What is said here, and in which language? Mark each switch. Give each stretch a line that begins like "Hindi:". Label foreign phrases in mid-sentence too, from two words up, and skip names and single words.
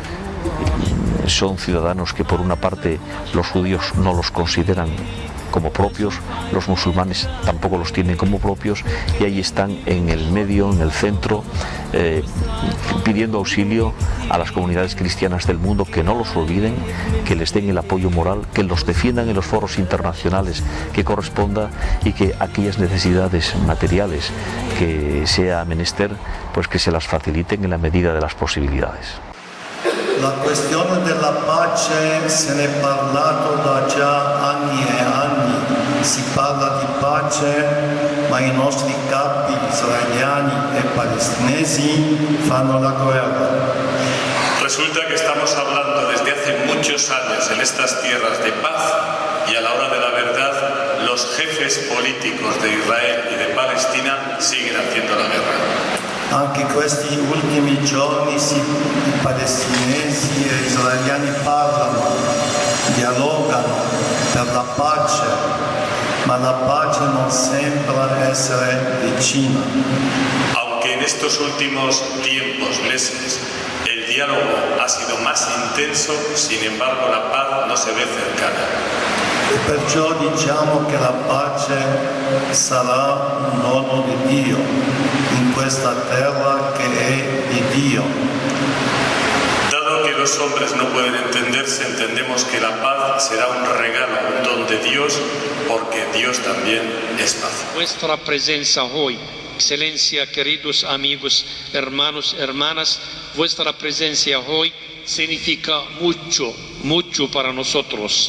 Spanish: Son ciudadanos que por una parte los judíos no los consideran como propios, los musulmanes tampoco los tienen como propios, y ahí están en el medio, en el centro, pidiendo auxilio a las comunidades cristianas del mundo, que no los olviden, que les den el apoyo moral, que los defiendan en los foros internacionales que corresponda, y que aquellas necesidades materiales que sea menester, pues que se las faciliten en la medida de las posibilidades.
Italian: La questione della pace se ne è parlato da già anni e anni. Si parla di pace, ma i nostri capi israeliani e palestinesi fanno la guerra.
Spanish: Resulta que estamos hablando desde hace muchos años en estas tierras de paz, y a la hora de la verdad los jefes políticos de Israel y de Palestina siguen haciendo la guerra.
Italian: Anche questi ultimi giorni i palestinesi e israeliani parlano, dialogano per la pace, ma la pace non sembra essere vicina.
Spanish: Aunque en estos últimos tiempos, meses, el diálogo ha sido más intenso, sin embargo la paz no se ve cercana.
Italian: E perciò diciamo che la pace sarà un dono di Dio in questa terra che è di Dio.
Spanish: Dado que los hombres no pueden entenderse, entendemos que la paz será un regalo, un don de Dios, porque Dios también es paz. Nuestra presencia hoy, excelencia, queridos amigos, hermanos, hermanas, vuestra presencia hoy significa mucho, mucho para nosotros.